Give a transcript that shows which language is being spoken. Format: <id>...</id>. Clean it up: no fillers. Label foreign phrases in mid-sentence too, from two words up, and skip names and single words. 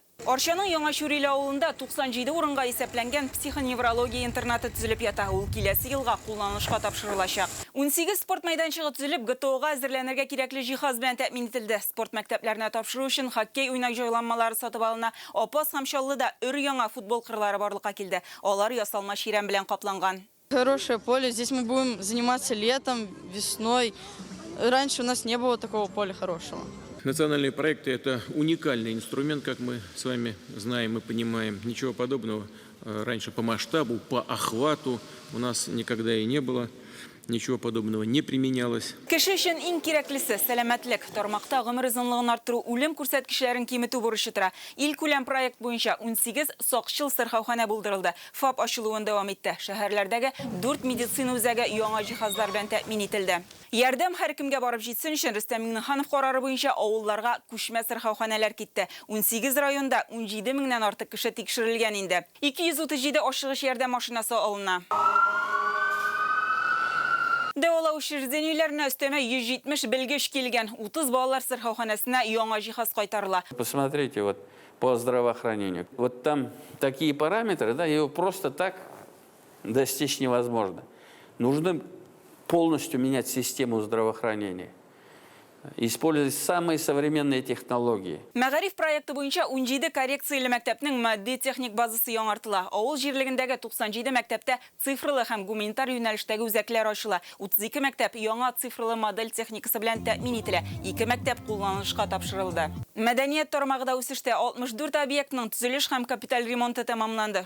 <tt>Арчаның Яңа Шүриле авылында 97 урынга исәпләнгән психоневрология интернаты төзелеп ята. Ул киләсе елга кулланышка тапшырылачак. 18 спорт мәйданчыгы төзелеп, ГТОга әзерләнергә кирәкле җиһаз белән тәэмин ителде. Спорт мәктәпләренә тапшыру өчен хоккей уйнак җайланмалары сатып алына. Апас һәм Чаллыда өр-яңа футбол кырлары барлыкка килде. Алар ясалма чирәм белән капланган.</tt> <ru>Хорошее поле. Здесь мы будем заниматься летом, весной. Раньше у нас не было такого поля хорошего. Национальные проекты – это уникальный инструмент, как мы с вами знаем и понимаем. Ничего подобного раньше по масштабу, по охвату у нас никогда и не было. Ничего подобного не применялось.</ru> <tt>Кеше өчен иң кирәклесе сәламәтлек. Тармакта гомер озынлыгын арттыру, үлем күрсәткечләрен киметү бурычы тора. Ил күләм проект буенча 18 сакчыл сырхаухана булдырылды. ФАП ачылуын дәвам итте. Шәһәрләрдәге 4 медицина үзәге яңа җиһазлар белән тәэмин ителде. Ярдәм һәркемгә барып җитсен өчен Рөстәм Миңнеханов карары буенча авылларга күчмә сырхауханалар китте. 18 районда 17 меңнән артык кеше тикшерелгән инде. 237 ашыгыч ярдәм машинасы алына. Дәвалау учреждениеләренә өстәмә 170 белгеч килгән. 30 балалар сырхауханасына яңа җиһаз кайтарыла.</tt> <ru>Посмотрите, вот по здравоохранению. Вот там такие параметры, да, его просто так достичь невозможно. Нужно полностью менять систему здравоохранения. Использовать самые современные технологии.</ru> <tt>Мәгариф проекты буенча 17 коррекцияле мәктәпнең матди техник базасы яңартыла. Авыл җирлегендәге 97 мәктәптә цифрлы һәм гуманитар юнәлештәге үзәкләр ачыла. 32 мәктәп яңа цифрлы модель техникасы белән тәэмин ителә. 2 мәктәп кулланышка тапшырылды. Мәдәният тармагында үсештә 64 объектның төзелеш һәм капиталь ремонты тәмамланды.</tt>